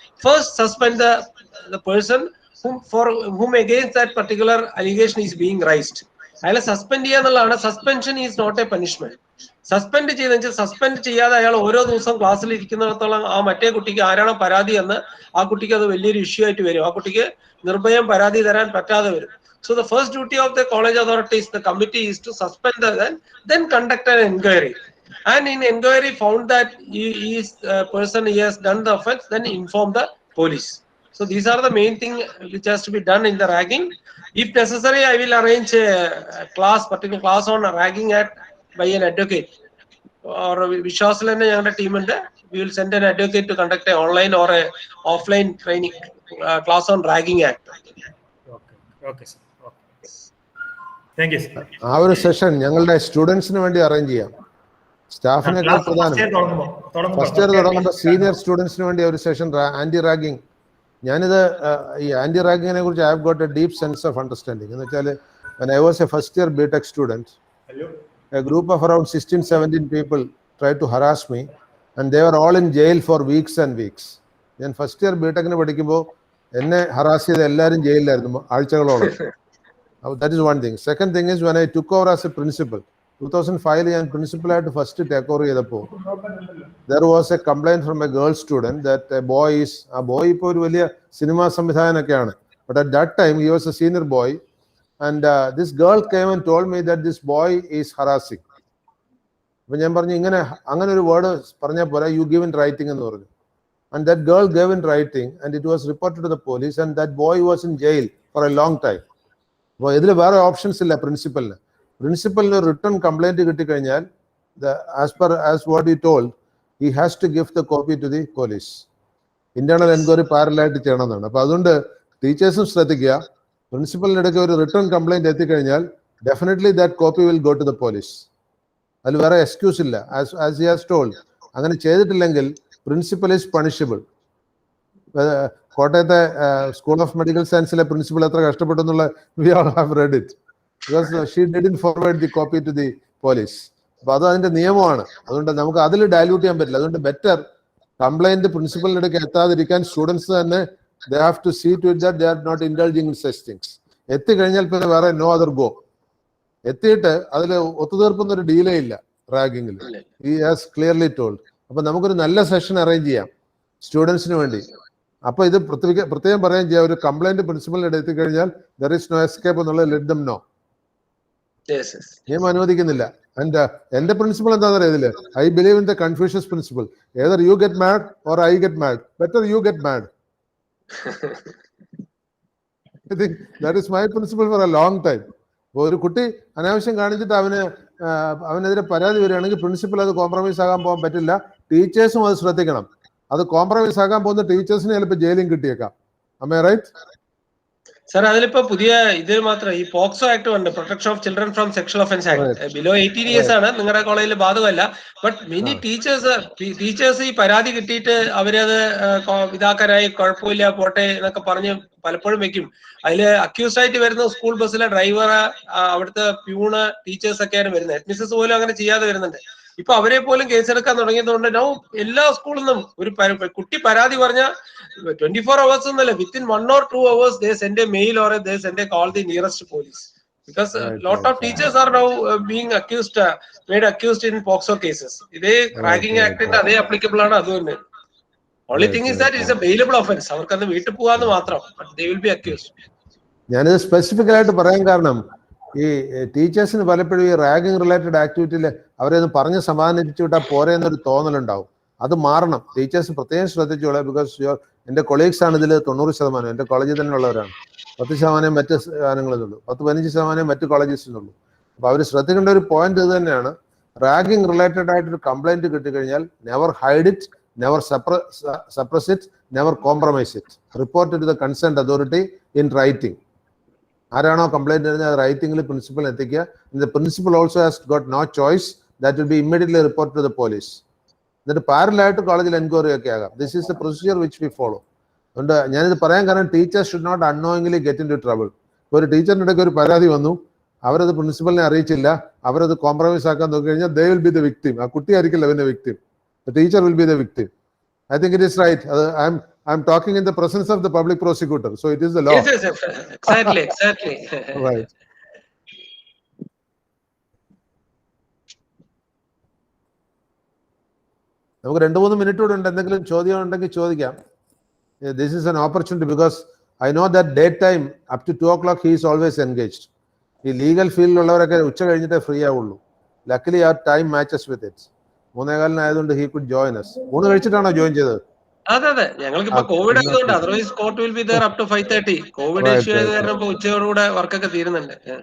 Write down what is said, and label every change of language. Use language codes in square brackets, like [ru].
[en] First suspend the person for whom against that particular allegation is being raised. [ml] അയാളെ suspend ചെയ്യാന്നുള്ളതാണ്. [en] Suspension is not a punishment. [ml] Suspend ചെയ്തെന്ന് വെച്ചാൽ suspend ചെയ്യാതെ അയാൾ ഓരോ ദിവസം ക്ലാസ്സിൽ ഇരിക്കുന്നിടത്തോളം ആ മറ്റേ കുട്ടിക്ക് ആരാണോ പരാതി എന്ന് ആ കുട്ടിക്ക് അത് വലിയൊരു ഇഷ്യൂ ആയിട്ട് വരും. ആ കുട്ടിക്ക് നിർഭയം പരാതി തരാൻ പറ്റാതെ വരും. [en] So the first duty of the college authorities, the committee, is to suspend then conduct an inquiry. And in inquiry found that he has done the offense, then inform the police. So these are the main thing which has to be done in the ragging. If necessary, I will arrange a particular class on ragging act by an advocate. Or Vishwasalana [ml] ഞങ്ങളുടെ ടീമുണ്ട്. [en] We will send an advocate to conduct an online or a offline training class on ragging act. Okay sir. Thank you sir. [ml] ആ ഒരു session ഞങ്ങളുടെ സ്റ്റുഡൻസിന് വേണ്ടി arrange ചെയ്യാം. സ്റ്റാഫിനേക്കാൾ പ്രധാനം first year തുടങ്ങുമ്പോൾ സീനിയർ സ്റ്റുഡൻസിന് വേണ്ടി ഒരു സെഷൻ ആന്റി റാഗിങ്. ഞാനിത് ഈ ആന്റി റാഗിങ്ങിനെ കുറിച്ച് [en] I have got a deep sense of understanding. [ml] എന്ന് വെച്ചാൽ [en] when I was a first year BTech student, a group of around 16-17 people tried to harass me and they were all in jail for weeks and weeks. [ml] ഞാൻ first year ബിടെക്കിന് പഠിക്കുമ്പോൾ എന്നെ harass ചെയ്ത എല്ലാവരും ജയിലിലായിരുന്നു ആഴ്ചകളോളം. [en] That is one thing. Second thing is, when I took over as a principal, [ml] 2005 ഞാൻ പ്രിൻസിപ്പലായിട്ട് first take over ചെയ്തപ്പോൾ [en] there was a complaint from a girl student that a boy [ml] ഇപ്പോൾ ഒരു വലിയ cinema സംവിധായകനൊക്കെയാണ്, [en] but at that time he was a senior boy and this girl came and told me that this boy is harassing. [ml] അപ്പോൾ ഞാൻ പറഞ്ഞു അങ്ങനെ ഒരു word പറഞ്ഞാൽ പോരാ, [en] you give in writing [ml] എന്ന് പറഞ്ഞു. [en] and that girl gave in writing, and it was reported to the police, and that boy was in jail for a long time. [ml] അപ്പോൾ ഇതിൽ വേറെ ഓപ്ഷൻസ് ഇല്ല പ്രിൻസിപ്പലിന് റിട്ടേൺ കംപ്ലൈന്റ് കിട്ടിക്കഴിഞ്ഞാൽ [en] As what you told he has to give the copy to the police. [ml] Internal enquiry പാരലായിട്ട് ചെയ്യണമെന്നാണ്. അപ്പൊ അതുകൊണ്ട് ടീച്ചേഴ്സും ശ്രദ്ധിക്കുക, പ്രിൻസിപ്പലിന്റെ ഇടയ്ക്ക് ഒരു റിട്ടേൺ കംപ്ലൈന്റ് എത്തിക്കഴിഞ്ഞാൽ [en] Definitely that copy will go to the police. [ml] അതിൽ വേറെ എക്സ്ക്യൂസ് ഇല്ല. [en] as he has told, [ml] അങ്ങനെ ചെയ്തിട്ടില്ലെങ്കിൽ [en] Principal is punishable. [ml] കോട്ടയത്തെ സ്കൂൾ ഓഫ് മെഡിക്കൽ സയൻസിലെ പ്രിൻസിപ്പൽ എത്ര കഷ്ടപ്പെട്ടു എന്നുള്ള [en] We all have read it, because she didn't forward the copy to the police. [ml] അപ്പൊ അത് അതിന്റെ നിയമമാണ്. അതുകൊണ്ട് നമുക്ക് അതിൽ ഡയലൂട്ട് ചെയ്യാൻ പറ്റില്ല. അതുകൊണ്ട് ബെറ്റർ കംപ്ലൈന്റ് പ്രിൻസിപ്പലിന്റെ ഇടയ്ക്ക് എത്താതിരിക്കാൻ സ്റ്റുഡൻസ് തന്നെ [en] they have to see to it that they are not indulging in such things. [ml] എത്തിക്കഴിഞ്ഞാൽ പിന്നെ വേറെ [en] No other go. [ml] എത്തിയിട്ട് അതിൽ ഒത്തുതീർപ്പുന്ന ഒരു ഡീലേ ഇല്ല റാഗിങ്ങിൽ. [en] he has clearly told. [ml] അപ്പൊ നമുക്കൊരു നല്ല സെഷൻ അറേഞ്ച് ചെയ്യാം സ്റ്റുഡൻസിന് വേണ്ടി. അപ്പൊ ഇത് പ്രത്യേകം പറയാൻ ചെയ്യാം, ഒരു കംപ്ലൈന്റ് പ്രിൻസിപ്പലിന്റെ എത്തിക്കഴിഞ്ഞാൽ [en] there is no escape [ml] എന്നുള്ളത് [en] let them know. [ml] നിയമം അനുവദിക്കുന്നില്ല. [en] and [ml] എന്റെ പ്രിൻസിപ്പൾ എന്താണെന്ന് അറിയത്തില്ല, [en] I believe in the Confucius principle. Either you get mad or I get mad, better you get mad. I think that is my principle for a long time. [ml] ഒരു കുട്ടി അനാവശ്യം കാണിച്ചിട്ട് അവനെതിരെ പരാതി വരികയാണെങ്കിൽ പ്രിൻസിപ്പൽ അത് കോംപ്രമൈസ് ആകാൻ പോകാൻ പറ്റില്ല. ടീച്ചേഴ്സും അത് ശ്രദ്ധിക്കണം. അത് കോംപ്രമൈസ് ആകാൻ പോകുന്ന ടീച്ചേഴ്സിന് ചിലപ്പോൾ ജയിലും കിട്ടിയേക്കാം. [en] Am I right? [ml] സർ, അതിലിപ്പോ പുതിയ ഇതിൽ മാത്രം ഈ പോക്സോ ആക്ട് ഉണ്ട്, protection of children from sexual offence act. Below 18 years ആണ്, നിങ്ങളുടെ കോളേജിൽ ബാധകമല്ല. ബട്ട് മെനി ടീച്ചേഴ്സ് ഈ പരാതി കിട്ടിയിട്ട് അവരത് ഇതാക്കാനായി കുഴപ്പമില്ല പോട്ടെ എന്നൊക്കെ പറഞ്ഞ് പലപ്പോഴും വെക്കും. അതില് അക്യൂസ്ഡ് ആയിട്ട് വരുന്ന സ്കൂൾ ബസ്സിലെ ഡ്രൈവർ, അവിടുത്തെ പ്യൂണ്, ടീച്ചേഴ്സ് ഒക്കെയാണ് വരുന്നത്. ഹെഡ്മിസ്സസ് പോലും അങ്ങനെ ചെയ്യാതെ വരുന്നുണ്ട്. ഇപ്പൊ അവരെ പോലും കേസെടുക്കാൻ തുടങ്ങിയതുകൊണ്ട് നൗ എല്ലാ സ്കൂളിൽ നിന്നും ഒരു കുട്ടി പരാതി പറഞ്ഞ [en] 24 hours എന്നല്ല, within 1 or 2 hours they send a mail or they send a call the nearest police, because lot of teachers are now being accused, made accused in POCSO cases. [ml] ഇതേ റാഗിംഗ് ആക്ടിന്റെ അതേ applicable ആണ്. അത് തന്നെ. [en] Only thing is that it is a bailable offense. [ml] അവർക്കത് വീട്ടിൽ പോകാന്ന് മാത്രം, [en] but they will be accused. [ml] ഞാനിത് സ്പെസിഫിക് ആയിട്ട് പറയാൻ കാരണം ഈ ടീച്ചേഴ്സിന് പലപ്പോഴും ഈ റാഗിംഗ് റിലേറ്റഡ് ആക്ടിവിറ്റിയിൽ അവരെ ഒന്ന് പറഞ്ഞ് സമാധാനിപ്പിച്ചു വിട്ടാൽ പോരെ എന്നൊരു തോന്നലുണ്ടാവും. അത് മാറണം. ടീച്ചേഴ്സ് പ്രത്യേകം ശ്രദ്ധിച്ചോളെ, ബിക്കോസ് എന്റെ കൊളീഗ്സ് ആണ് ഇതിൽ 90%. എന്റെ കോളേജിൽ തന്നെ ഉള്ളവരാണ്. 10% മറ്റ് സാധനങ്ങളിലുള്ളൂ, 10-15% മറ്റ് കോളേജസിനുള്ളൂ. അപ്പൊ അവർ ശ്രദ്ധിക്കേണ്ട ഒരു പോയിന്റ് ഇത് തന്നെയാണ്. റാഗിംഗ് റിലേറ്റഡ് ആയിട്ടൊരു കംപ്ലൈന്റ് കിട്ടിക്കഴിഞ്ഞാൽ [en] Never hide it, never suppress it, never compromise it. Report to the concerned authority in writing. [ml] ആരാണോ കംപ്ലൈന്റ് വരുന്നത് അത് റൈറ്റിംഗിൽ പ്രിൻസിപ്പൽ എത്തിക്കുക. [en] The principal also has got no choice, that will be immediately report to the police. [ml] എന്നിട്ട് പാരലായിട്ട് കോളേജിൽ enquiry ഒക്കെ ആകാം. [en] This is the procedure which we follow. [ml] അതുകൊണ്ട് ഞാനിത് പറയാൻ കാരണം [en] Teachers should not unknowingly get into trouble. [ml] ഒരു ടീച്ചറിന്റെ ഇടയ്ക്ക് ഒരു പരാതി വന്നു, അവരത് പ്രിൻസിപ്പലിനെ അറിയിച്ചില്ല, അവരത് കോംപ്രമൈസ് ആക്കാൻ നോക്കി കഴിഞ്ഞാൽ [en] They will be the victim. [ml] ആ കുട്ടി ആയിരിക്കില്ല അവന്റെ victim, [en] The teacher will be the victim. I think it is right. I'm talking in the presence of the public prosecutor, so it is the law. Yes, exactly. Right. [ml] നമുക്ക് 2-3 minute കൂടെ ഉണ്ട്. എന്തെങ്കിലും ചോദ്യം ഉണ്ടെങ്കിൽ ചോദിക്കാം. [en] This is an opportunity because I know that daytime up to 2 o'clock he is always engaged. [ml] ഈ legal ഫീൽഡിലുള്ളവരൊക്കെ ഉച്ച കഴിഞ്ഞിട്ടേ ഫ്രീ ആവുള്ളൂ. [en] Luckily our time matches with it. 3:15 [ml] ആയതുകൊണ്ട് [en] he could join us. [ml] 3 കഴിച്ചിട്ടാണോ join ചെയ്തത്? അതെ, ഞങ്ങൾക്ക് ഇപ്പൊ കോവിഡ് ആയതുകൊണ്ട്, [en] Otherwise court will be there up to 5:30. [ml] Covid issue ആയത് കാരണം ഇപ്പൊ ഉച്ചയോടുകൂടെ വർക്കൊക്കെ തീരുന്നുണ്ട്.